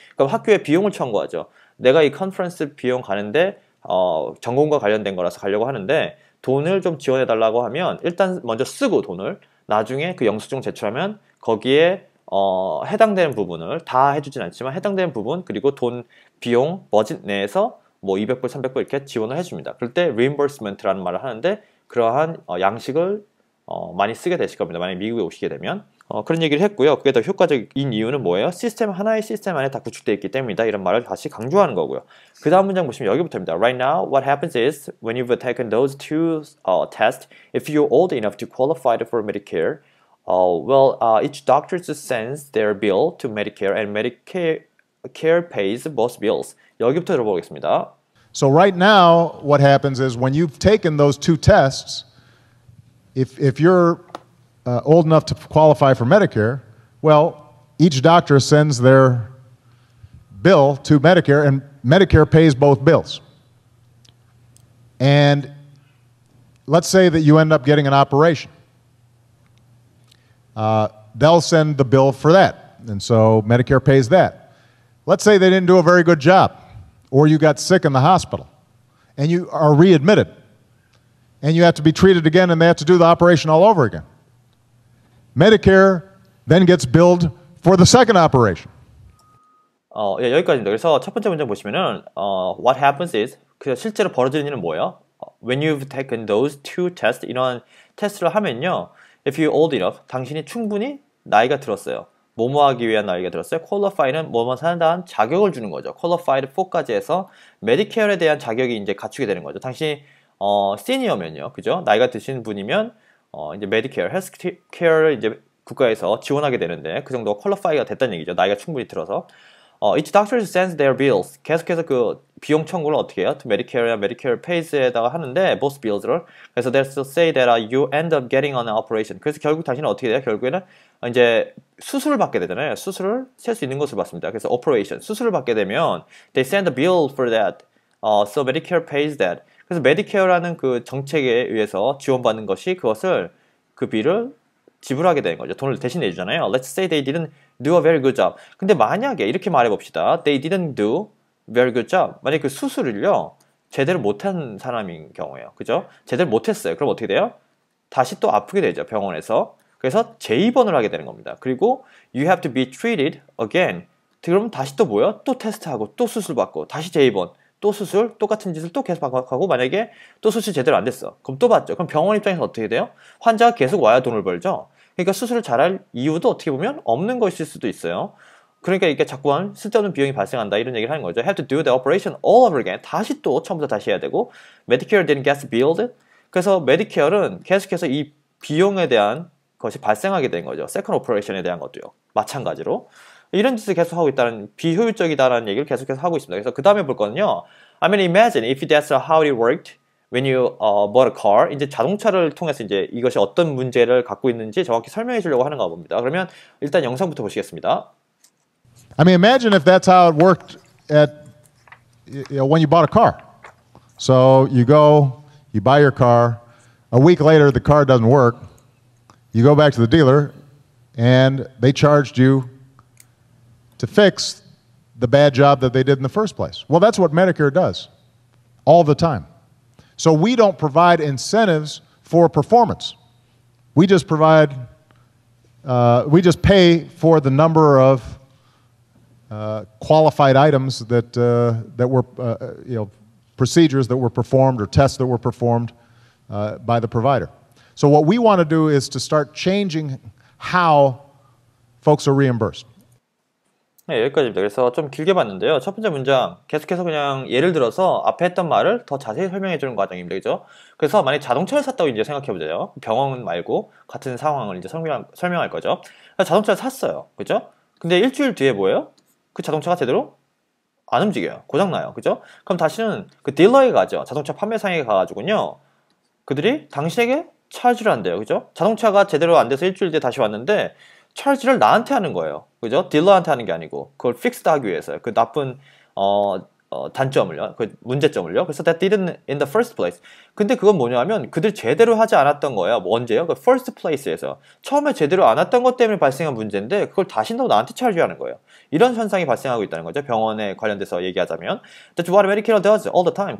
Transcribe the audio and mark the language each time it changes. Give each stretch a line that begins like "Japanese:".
Korean: 그럼 학교에 비용을 청구하죠. 내가 이 컨퍼런스 비용 가는데 전공과 관련된 거라서 가려고 하는데 돈을 좀 지원해 달라고 하면 일단 먼저 쓰고 돈을 나중에 그 영수증 제출하면 거기에 해당되는 부분을 다 해주진 않지만 해당되는 부분 그리고 돈 비용 버짓 내에서 뭐 200불, 300불 이렇게 지원을 해줍니다. 그럴 때 reimbursement라는 말을 하는데 그러한 양식을 많이 쓰게 되실 겁니다. 만약에 미국에 오시게 되면 그런 얘기를 했고요. 그게 더 효과적인 이유는 뭐예요? 하나의 시스템 안에 다 구축되어 있기 때문이다. 이런 말을 다시 강조하는 거고요. 그 다음 문장 보시면 여기부터입니다.
English: Right now, what happens is when you've taken those two tests, if you're old enough to qualify for Medicare, each doctor sends their bill to Medicare and Medicare pays both bills.
Korean: 여기부터 들어보겠습니다.
English: So right now, what happens is when you've taken those two tests, if you're old enough to qualify for Medicare, well, each doctor sends their bill to Medicare, and Medicare pays both bills. And let's say that you end up getting an operation. They'll send the bill for that, and so Medicare pays that. Let's say they didn't do a very good job, or you got sick in the hospital, and you are readmitted, and you have to be treated again, and they have to do the operation all over again. Medicare then gets billed for the second operation.
Korean: 예, 여기까지입니다. 그래서 첫 번째 문장 보시면은
English: what happens is
Korean: 그래서 실제로 벌어지는 일은 뭐예요?
English: When you've taken those two tests,
Korean: 이런 테스트를 하면요,
English: if you're old enough,
Korean: 당신이 충분히 나이가 들었어요. 뭐뭐 하기 위한 나이가 들었어요. qualify는 뭐뭐 산다는 자격을 주는 거죠. qualified for까지 해서 메디케어에 대한 자격이 이제 갖추게 되는 거죠. 당신이 시니어면요, 그죠? 나이가 드신 분이면 이제 메디케어, 헬스케어를 이제 국가에서 지원하게 되는데 그 정도가 qualify가 됐다는 얘기죠. 나이가 충분히 들어서.
English: Each doctor sends their bills.
Korean: 계속해서 그 비용 청구를 어떻게 해요? To Medicare나
English: Medicare pays
Korean: 에다가 하는데
English: both bills
Korean: 를. 그래서
English: they'll say that you end up getting on an operation.
Korean: 그래서 결국 당신은 어떻게 돼요? 결국에는 이제 수술을 받게 되잖아요. 수술을 셀 수 있는 것을 받습니다.
English: 그래서 operation,
Korean: 수술을 받게 되면
English: they send a bill for that. So Medicare pays that.
Korean: 그래서 Medicare라는 그 정책에 의해서 지원받는 것이 그것을 그 비를 지불하게 되는 거죠. 돈을 대신 내주잖아요.
English: Let's say they didn't do a very good job.
Korean: 근데 만약에 이렇게 말해봅시다.
English: They didn't do very good job.
Korean: 만약에 그 수술을요, 제대로 못한 사람인 경우에요. 그죠? 제대로 못했어요. 그럼 어떻게 돼요? 다시 또 아프게 되죠. 병원에서. 그래서 재입원을 하게 되는 겁니다. 그리고 you have to be treated again. 그럼 다시 또 뭐예요? 또 테스트하고 또 수술 받고 다시 재입원. 또 수술, 똑같은 짓을 또 계속 반복하고 만약에 또 수술 제대로 안 됐어. 그럼 또 받죠. 그럼 병원 입장에서 어떻게 돼요? 환자가 계속 와야 돈을 벌죠. 그러니까 수술을 잘할 이유도 어떻게 보면 없는 것일 수도 있어요. 그러니까 이게 자꾸만 쓸데없는 비용이 발생한다 이런 얘기를 하는 거죠.
English: Have to do the operation all over again.
Korean: 다시 또 처음부터 다시 해야 되고
English: Medicare didn't get billed.
Korean: 그래서 메디케어는 계속해서 이 비용에 대한 것이 발생하게 된 거죠. Second operation에 대한 것도요. 마찬가지로. 이런 짓을 계속 하고 있다는 비효율적이다라는 얘기를 계속해서 하고 있습니다. 그래서 그 다음에 볼 거는요.
English: I mean, imagine if that's how it worked when you bought a car.
Korean: 이제 자동차를 통해서 이제 이것이 어떤 문제를 갖고 있는지 정확히 설명해 주려고 하는가 봅니다. 그러면 일단 영상부터 보시겠습니다.
English: I mean, imagine if that's how it worked when you bought a car. So you go, you buy your car. A week later, the car doesn't work. You go back to the dealer, and they charged you to fix the bad job that they did in the first place. Well, that's what Medicare does all the time. So we don't provide incentives for performance. We just provide, we just pay for the number of qualified items that were, procedures that were performed or tests that were performed by the provider. So what we want to do is to start changing how folks are reimbursed.
Korean: 네, 여기까지입니다. 그래서 좀 길게 봤는데요. 첫 번째 문장 계속해서 그냥 예를 들어서 앞에 했던 말을 더 자세히 설명해 주는 과정입니다. 그죠? 그래서 만약 자동차를 샀다고 이제 생각해 보세요. 병원 말고 같은 상황을 이제 설명할 거죠. 자동차를 샀어요. 그죠? 근데 일주일 뒤에 뭐예요? 그 자동차가 제대로 안 움직여요. 고장나요. 그죠? 그럼 다시는 그 딜러에 가죠. 자동차 판매상에 가가지고요. 그들이 당신에게 차지를 한대요. 그죠? 자동차가 제대로 안 돼서 일주일 뒤에 다시 왔는데 차지를 나한테 하는 거예요. 그죠? 딜러한테 하는 게 아니고 그걸 픽스드 하기 위해서요. 그 나쁜 단점을요, 그 문제점을요. 그래서
English: that didn't in the first place.
Korean: 근데 그건 뭐냐면 그들 제대로 하지 않았던 거예요. 뭐 언제요? 그 first place에서 처음에 제대로 안 했던 것 때문에 발생한 문제인데 그걸 다시 또 나한테 차지하는 거예요. 이런 현상이 발생하고 있다는 거죠. 병원에 관련돼서 얘기하자면
English: That's what Medicare does all the time.